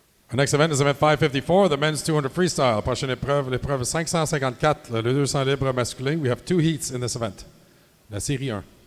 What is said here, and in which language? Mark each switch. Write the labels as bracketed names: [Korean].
[English] Our next event is event 554, the men's 200 freestyle. [French] Prochaine épreuve, l'épreuve 554, le 200 libre masculin. [English] We have two heats in this event. [French] La série 1.